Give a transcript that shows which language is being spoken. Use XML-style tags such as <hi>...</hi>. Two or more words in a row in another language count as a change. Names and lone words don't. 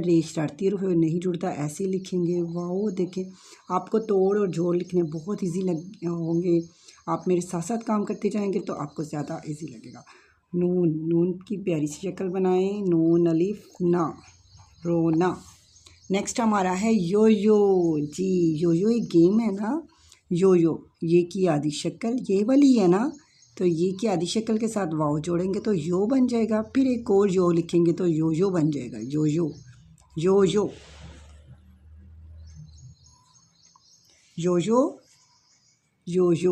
<hi>रे शरारती रूप नहीं जुड़ता, ऐसे लिखेंगे। वाओ, देखें आपको तोड़ और जोड़ लिखने बहुत इजी लग होंगे। आप मेरे साथ साथ काम करते जाएंगे तो आपको ज़्यादा इजी लगेगा। नून, नून की प्यारी सी शक्ल बनाएं, नून अलिफ ना, रोना। नेक्स्ट हमारा है यो यो। जी, यो यो एक गेम है ना, यो यो, ये की आधी शक्ल ये वाली है ना, तो ये की आधी शक्ल के साथ वाव जोड़ेंगे तो यो बन जाएगा। फिर एक और यो लिखेंगे तो यो यो बन जाएगा। यो यो, यो यो, यो यो, यो यो।</hi>